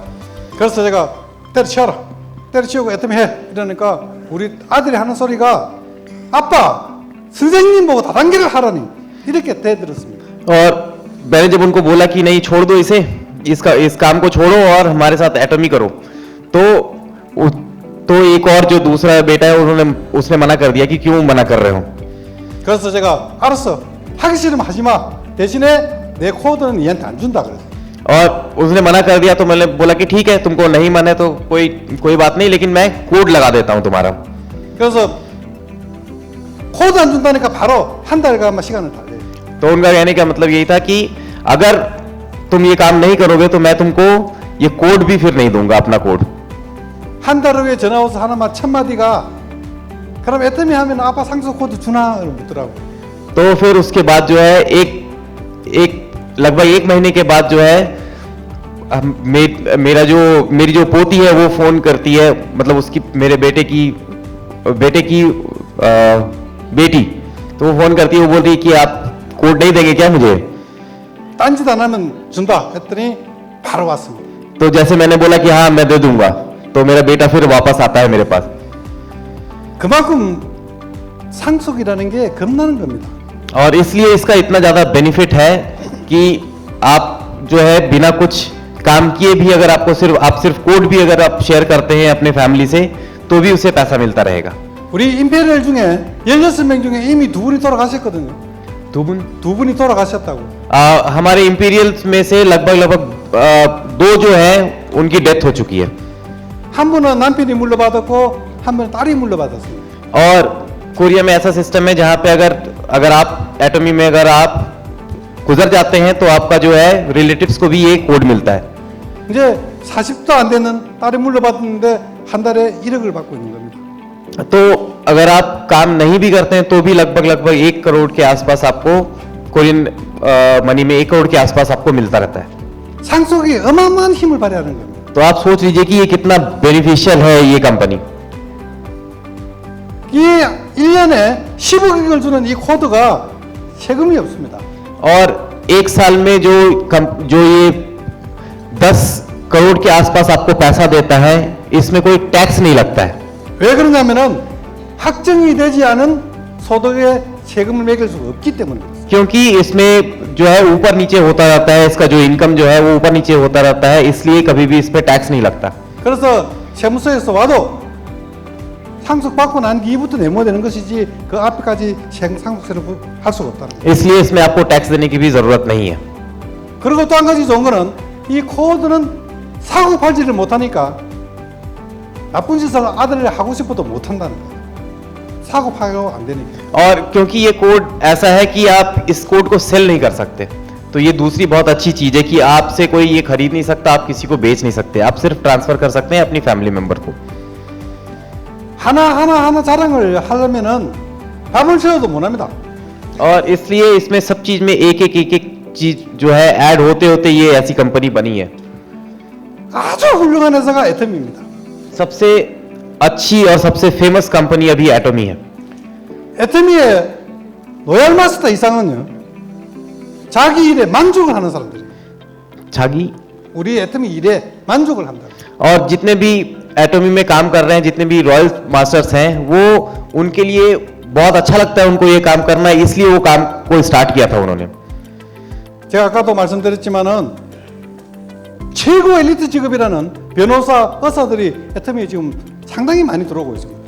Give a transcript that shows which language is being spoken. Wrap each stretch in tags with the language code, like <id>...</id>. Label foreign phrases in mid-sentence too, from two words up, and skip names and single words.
<ko>그래서 제가 때려치워라, 때려치우고 애터미 해 이러니까 우리 아들이 하는 소리가 아빠 선생님 보고 다단계를 하라니 이렇게 대들었습니다.</ko> <hi>और मैंने जब उनको बोला कि नहीं छोड़ दो इसे, इस काम को छोड़ो और हमारे साथ एटॉमी करो, तो एक और जो दूसरा बेटा है उसने मना कर दिया कि क्यों मना कर रहे हो।</hi> <ko>그래서 제가 알았어 하기 싫으면 하지 마 대신에 내 코드는 얘한테 안 준다 그랬어.</ko> <hi>और उसने मना कर दिया तो मैंने बोला कि ठीक है, तुमको नहीं मन है तो कोई बात नहीं, लेकिन मैं कोड लगा देता हूं तुम्हारा।</hi> <ko>그래서 코드 안 준다니까 바로 한 달간 시간을 달래.</ko> <hi>तो उनका कहने का मतलब यही था कि अगर तुम ये काम नहीं करोगे तो मैं तुमको ये कोड भी फिर नहीं दूंगा, अपना कोड।</hi> <ko>한 달 후에 전화 와서 하나만 첫 마디가 그럼 애터미 하면 아빠 상속 코드 주나를 묻더라고.</ko> <hi>तो फिर उसके बाद जो है लगभग 1 महीने के बाद जो है मेरी जो पोती है वो फोन करती है, मतलब उसकी मेरे बेटे की बेटी, तो वो फोन करती है, वो बोलती है कि आप कोड नहीं देंगे क्या मुझे?</hi> <ko>딴짓 안 하면 준다 했더니 바로 왔습니다.</ko> <hi>तो जैसे मैंने बोला कि हाँ मैं दे दूंगा, तो मेरा बेटा फिर वापस आता है मेरे पास।</hi> <ko>그만큼 상속이라는 게 겁나는 겁니다.</ko> <hi>और इसलिए इसका इतना ज्यादा बेनिफिट है कि आप जो है बिना कुछ काम किए भी अगर आप सिर्फ कोड भी अगर आप शेयर करते हैं अपने फैमिली से तो भी उसे पैसा मिलता रहेगा।</hi> <ko>우리 임페리얼 중에 16명 중에 이미 2분이 돌아가셨거든요. 두 분이 돌아가셨다고.</ko> <hi>हमारे इंपीरियल्स में से लगभग 2 जो है उनकी डेथ हो चुकी है।</hi> <ko>한 분은 남편이 물려받았고 한 분은 딸이 물려받았습니다.</ko> <hi>और कोरिया में ऐसा सिस्टम है जहां पे अगर आप एटॉमी में अगर आप गुजर जाते हैं तो आपका जो है रिलेटिव्स को भी ये कोड मिलता है।</hi> <ko>이제 40도 안 되는 딸이 물려받았는데 한 달에 1억을 받고 있는 겁니다.</ko> <hi>तो अगर आप काम नहीं भी करते हैं तो भी लगभग 1 करोड़ के आसपास आपको</hi> <en>Korean money</en> <hi>में 1 करोड़ के आसपास आपको मिलता रहता है।</hi> <ko>상속이 어마어마한 힘을 발휘하는 겁니다.</ko> <hi>तो आप सोच लीजिए कि ये कितना बेनिफिशियल है ये कंपनी।</hi> <ko>이 1년에 10억을 주는 이 코드가 세금이 없습니다.</ko> <hi>और 1 साल में जो ये 10 करोड़ के आसपास आपको पैसा देता है, इसमें कोई टैक्स नहीं लगता है।</hi> <ko>왜 그러냐면은 확정이 되지 않은 소득에 세금을 매길 수가 없기 때문에 그렇습니다.</ko> <hi>क्योंकि इसमें जो है ऊपर नीचे होता रहता है, इसका जो इनकम जो है वो ऊपर नीचे होता रहता है, इसलिए कभी भी इस पे टैक्स नहीं लगता।</hi> <ko>그래서 세무서에서 와도 상속받고 난 뒤부터 내모되는 것이지 그 앞에까지 상속세를 할 수가 없다는 거예요.</ko> <hi>इसलिए इसमें आपको टैक्स देने की भी जरूरत नहीं है।</hi> <ko>그리고 또 한 가지 좋은 거는 이 코드는 사고 팔지를 못하니까 나쁜 짓을 아들이 하고 싶어도 못한다는 거예요. 사고 파고 안 되니까.</ko> <hi>और क्योंकि ये कोड ऐसा है कि आप इस कोड को सेल नहीं कर सकते, तो ये दूसरी बहुत अच्छी चीज है कि आपसे कोई ये खरीद नहीं सकता, आप किसी को बेच नहीं सकते, आप सिर्फ ट्रांसफर कर सकते हैं अपनी</hi> <en>family member</en> <hi>को।</hi> <ko>하나 자랑을 하려면은 밥을 채워도 못합니다.</ko> <hi>और इसलिए इसमें सब चीज में एक चीज जो है ऐड होते होते ये ऐसी कंपनी बनी है।</hi> <ko>아주 훌륭한 회사가 애텀입니다.</ko> <hi>सबसे अच्छी और सबसे फेमस कंपनी अभी एटॉमी है।</hi> <ko>애터미의</ko> <en>royal master</en> <ko>이상은요 자기 일에 만족을 하는 사람들이에요. 자기 우리 애터미 일에 만족을 한다.</ko> <hi>और जितने भी एटॉमी में काम कर रहे हैं, जितने भी</hi> <en>royal masters</en> <hi>हैं, वो उनके लिए बहुत अच्छा लगता है उनको ये काम करना, इसलिए वो काम को स्टार्ट किया था उन्होंने।</hi> <ko>제가 아까도 말씀드렸지만은 최고 엘리트 직업이라는 변호사, 의사들이 애터미에 지금 상당히 많이 들어오고 있습니다.</ko>